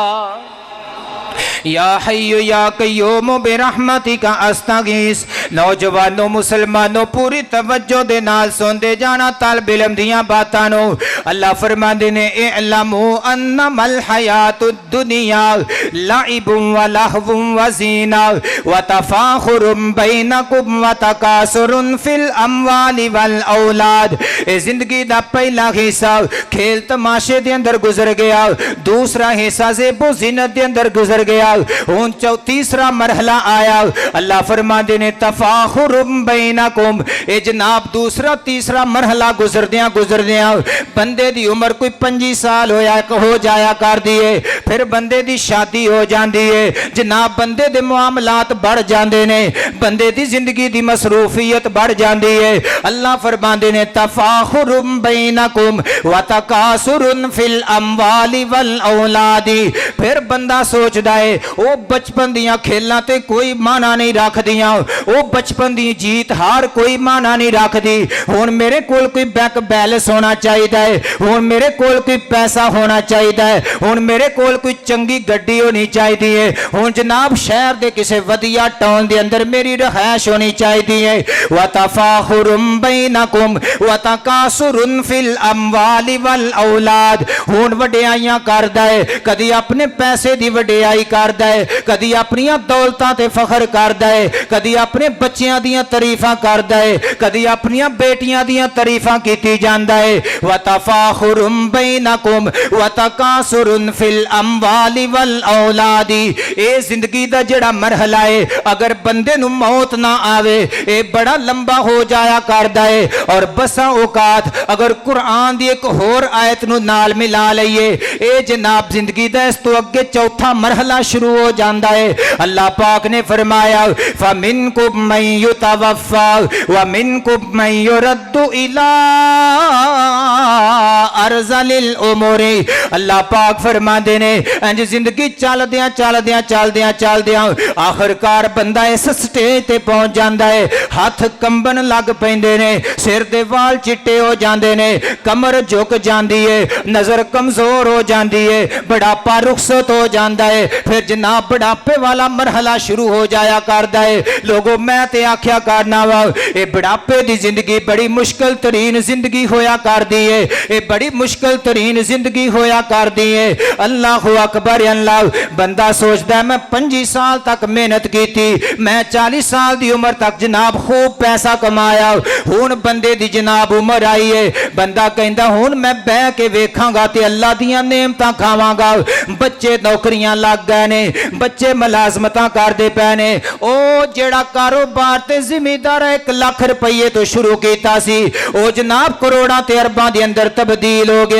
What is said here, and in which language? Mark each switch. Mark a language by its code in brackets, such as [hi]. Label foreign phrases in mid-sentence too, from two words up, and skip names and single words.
[ar] يا حي يا قيوم برحمتك أستغيث. [pa] نوجوانو مسلمانو پوری توجہ دے نال سنتے جانا طلب علم دیاں باتاں نوں. اللہ فرماندے نے [ar] اعلموا أنما الحياة الدنيا لعب ولهو وزينة وتفاخر بينكم وتكاثر في الأموال والأولاد. [pa] اے زندگی دا پہلا حصہ کھیل تماشے دے اندر گزر گیا، دوسرا حصہ زیب و زینت دے اندر گزر گیا، ہن تیسرا مرحلہ آیا. اللہ فرماندے نے [ar] تفاخر بينكم. [pa] اے جناب دوسرا تیسرا مرحلہ گزردیاں گزردیاں بندے دی عمر کوئی 25 سال ہو جایا کر دیے، فیر بندے دی شادی ہو جاتی ہے جناب، بندے دے معاملات بڑھ جاتے نے، بندے دی زندگی دی مصروفیت بڑھ جاتی ہے. اللہ فرماندے نے [ar] تفاخر بينكم وتكاثر في الأموال والأولاد. [pa] فیر بندہ سوچدا ہے وہ بچپن دیاں کھیلاں تے کوئی معنی نہیں رکھدیاں، وہ بچپن دی جیت ہار کوئی معنی نہیں رکھدی. ہن میرے کول کوئی [en] bank balance [pa] ہونا چاہیے ہے، ہن میرے کول کوئی پیسہ ہونا چاہیے ہے، ہن میرے کول کوئی چنگی گڈی ہونی چاہیے ہے، ہن جناب شہر دے کسے ودھیا ٹاؤن دے اندر میری رہائش ہونی چاہیے ہے. [ar] وتفاخر بينكم وتكاثر في الأموال والأولاد. [pa] ہن وڈیائیاں کردا ہے، کدی اپنے پیسے دی وڈیائی کردا ہے، کدی اپنی دولتاں تے فخر کردا ہے، کدی اپنے بچیاں دیاں تعریفاں کردا ہے، کدی اپنی بیٹیاں دیاں تعریفاں کیتی جاندا ہے. [ar] وتفاخر بينكم وتكاثر في الأموال والأولاد. [pa] اے زندگی دا جیہڑا مرحلہ ہے اگر بندے نوں موت نہ آوے اے بڑا لمبا ہو جایا کردا ہے. اور بسا اوقات اگر قرآن دی اک ہور آیت نوں نال ملا لئیے اے جناب زندگی دا اس تو اگے چوتھا مرحلہ شروع ہو جاتا ہے. [ur] اللہ پاک نے فرمایا [ar] فمنكم من يتوفى ومنكم من يرد إلى أرذل العمر. [pa] اللہ پاک فرماتے نے انج زندگی چلدیاں چلدیاں چلدیاں چلدیاں آخرکار بندہ اس سٹیج تے پہنچ جاتا ہے، ہاتھ کمبن لگ پیندے نے، سر دے وال چٹے ہو جاتے نے، کمر جھک جاتی ہے، نظر کمزور ہو جاتی ہے، بڑھاپا رخصت ہو جاتا ہے. [ur] پھر جناب بڑھاپے والا مرحلہ شروع ہو جایا کرتا ہے. [pa] لوگوں میں تے آکھیا کرنا واں [ur] یہ بڑھاپے کی زندگی بڑی مشکل ترین زندگی ہویا کرتی ہے، یہ بڑی مشکل ترین زندگی ہویا کرتی ہے. [ar] الله أكبر الله. [ur] بندہ سوچتا ہے میں 25 سال تک محنت کی، میں 40 سال کی عمر تک جناب خوب پیسہ کمایا, [pa] ہن بندے دی جناب عمر آئی ہے، بندہ کہتا ہن میں بہہ کے ویکھاں گا تے اللہ دیاں نعمتاں کھاواں گا. بچے نوکریاں لگ گئے نے، بچے ملازمتاں کردے پئے نے. او جیہڑا کاروبار تے زمیندار 1 لاکھ روپے تو شروع کیا سی او جناب کروڑاں تے درباں دے اندر تبدیل ہو گیا.